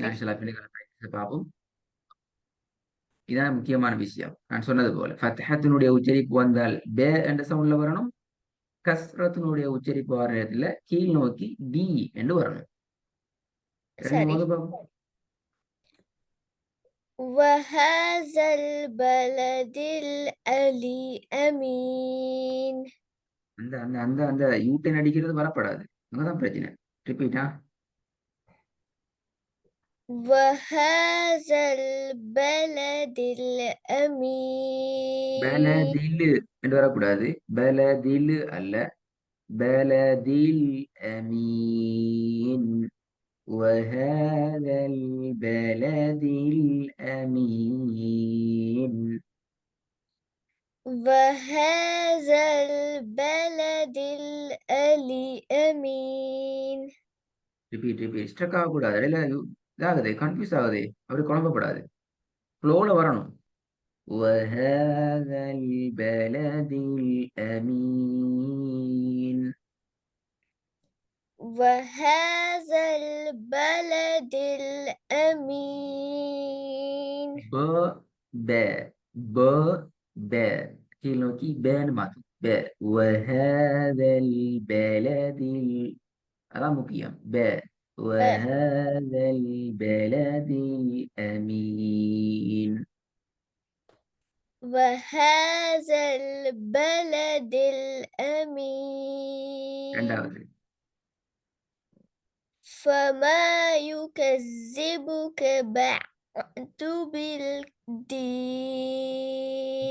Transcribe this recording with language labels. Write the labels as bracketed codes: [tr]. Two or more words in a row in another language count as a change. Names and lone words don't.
[ta] சரி நான் சில பிள்ளைகளை பார்ப்போம். இதான் முக்கியமான விஷயம். நான் சொன்னது போல ஃபத்ஹத்தினுடைய உச்சரிப்பு வந்தால் பே என்ற சவுண்ட்ல வரணும். கஸ்ரத்தினுடைய உச்சரிப்பு வர நேரத்துல கீழ் நோக்கி பி என்று வரணும். ரெண்டு சரி போது பார்ப்போம். [ar] وهذا البلد الأمين [ta] அந்த அந்த அந்த அந்த யூட்டன் அடிக்கிறது வரப்படாது. அங்கதான் பிரச்சனை. ரிப்பீட்டா [ar] وهذا البلد الأمين [ta] பலதிலு என்று வரக்கூடாது. பலதிலு அல்ல. [ar] البلد الأمين وهذا البلد الأمين. وهذا البلد الأمين [en] repeat repeat struck [ta] ஆகக்கூடாது. இடையில இதாகுது, கன்ஃபியூஸ் ஆகுது. அப்படி குழம்பப்படாது. ஃப்ளோல வரணும். [ar] وهذا البلد الأمين. وهذا البلد الأمين ب ب ب ب [ta] கீழ் நோக்கி பேன்னு மாத்தும். [ar] ب وهذا البلد [ta] அதான் முக்கியம். [ar] ب وهذا البلد الأمين. وهذا البلد الأمين [ta] இரண்டாவது [ar] فما يكذبك بعد بالدين